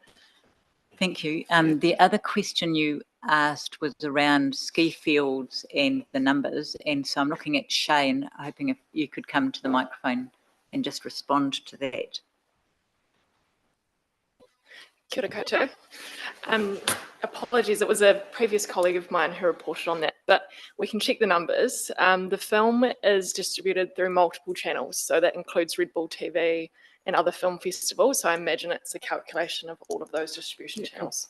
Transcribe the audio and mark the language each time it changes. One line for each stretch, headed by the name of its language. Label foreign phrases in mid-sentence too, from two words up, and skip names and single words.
English: Thank you. The other question you asked was around ski fields and the numbers. And so I'm looking at Shane, hoping if you could come to the microphone and just respond to that.
Māori: Kia ora koutou.
English: Apologies, it was a previous colleague of mine who reported on that, but we can check the numbers. The film is distributed through multiple channels, so that includes Red Bull TV and other film festivals. So I imagine it's a calculation of all of those distribution channels.